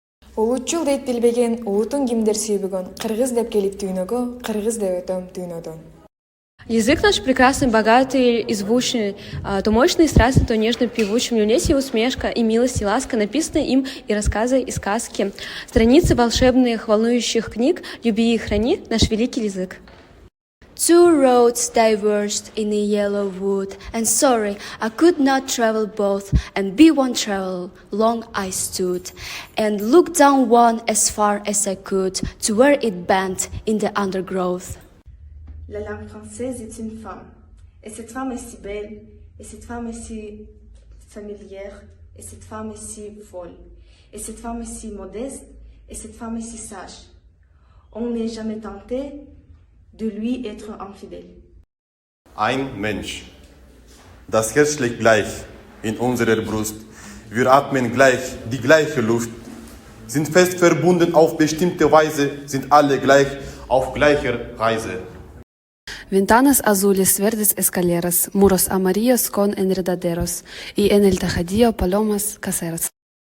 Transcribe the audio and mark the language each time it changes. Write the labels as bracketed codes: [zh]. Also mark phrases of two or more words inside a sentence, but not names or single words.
[ky] Улутчул дейт билбеген улутун кимдер сүйбөгөн, кыргыз деп келип дүйнөгө, кыргыз деп өтөм дүйнөдөн. [ru] Язык наш прекрасный, богатый и звучный, то мощный и страстный, то нежно певучий. В нем есть и усмешка, и милость, и ласка, написанные им и рассказы, и сказки. Страницы волшебных, волнующих книг, люби и храни наш великий язык. [en] Two roads diverged in a yellow wood, and sorry, I could not travel both, and be one travel, long I stood, and looked down one as far as I could, to where it bent in the undergrowth. [fr] La langue française est une femme, et cette femme est si belle, et cette femme est si familière, et cette femme est si folle, et cette femme est si modeste, et cette femme est si sage. On n'est jamais tenté de lui être infidèle. [de] Ein Mensch. Das Herz schlägt gleich in unserer Brust. Wir atmen gleich die gleiche Luft. Sind fest verbunden auf bestimmte Weise, sind alle gleich auf gleicher Reise. [es] Ventanas azules, verdes escaleras, muros amarillos con enredaderos, y en el tejadillo palomas caseras.